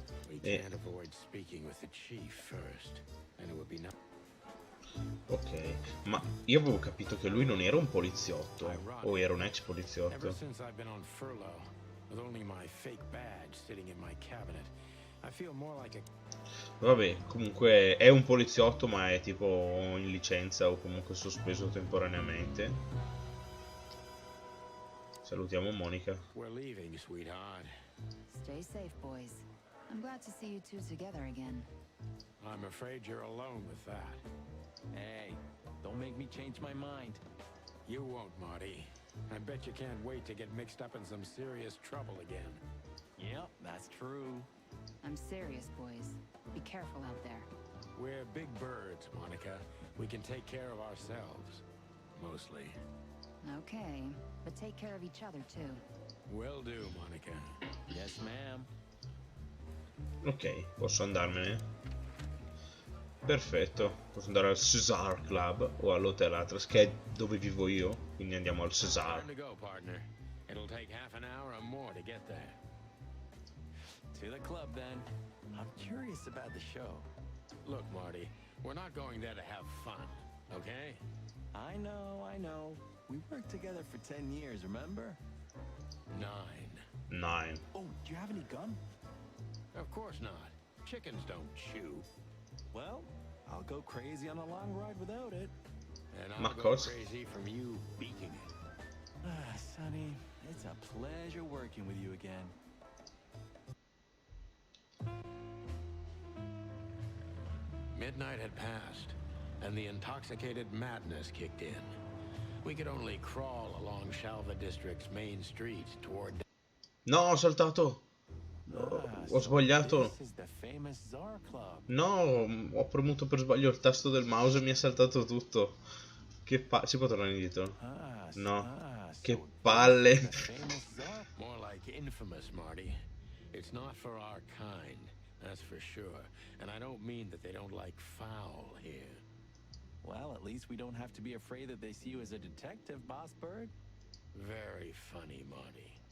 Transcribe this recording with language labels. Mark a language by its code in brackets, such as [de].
[en] We can't avoid speaking with the chief first, and it would be nice. [it] Ok, ma io avevo capito che lui non era un poliziotto, o era un ex [en] Ever [it] poliziotto. [en] since I've been on furlough, with only my fake badge sitting in my cabinet, I feel more like a... [it] Vabbè, comunque è un poliziotto, ma è tipo in licenza o comunque sospeso temporaneamente. Salutiamo Monica. [en] We're leaving, sweetheart. Stay safe, boys. I'm glad to see you two together again. I'm afraid you're alone with that. Hey, don't make me change my mind. You won't, Marty. I bet you can't wait to get mixed up in some serious trouble again. Yep, that's true. I'm serious, boys. Be careful out there. We're big birds, Monica. We can take care of ourselves. Mostly. Okay, but take care of each other too. Will do, Monica. Yes, ma'am. [it] Ok, posso andarmene. Perfetto, posso andare al Cesar Club o all'Hotel Atlas, che è dove vivo io, quindi andiamo al Cesar. [en] Time to go, partner. It'll take half an hour or more to get there. To the club, then. I'm curious about the show. Look, Marty, we're not going there to have fun, okay? I know. We worked together for 10 years, remember? 9. Oh, do you have any gum? Of course not. Chickens don't chew. Well, I'll go crazy on a long ride without it. And [it] Ma [en] I'll go [it] cosa? [en] crazy from you beaking it. Ah, Sonny, it's a pleasure working with you again. Midnight had passed, and the intoxicated madness kicked in. We could only crawl along Shalva District's main street toward... [it] No, ho saltato! Ho sbagliato! [en] This is the famous Czar Club. [it] No, ho premuto per sbaglio il tasto del mouse e mi è saltato tutto. Che si può tornare indietro? No. Che [en] So [it] palle! [en] this is the famous Czar. More like infamous, Marty. It's not for our kind, that's for sure. And I don't mean that they don't like foul here. Well, at least we don't have to be afraid that they see you as a detective, Boss Bird. Very funny, Marty.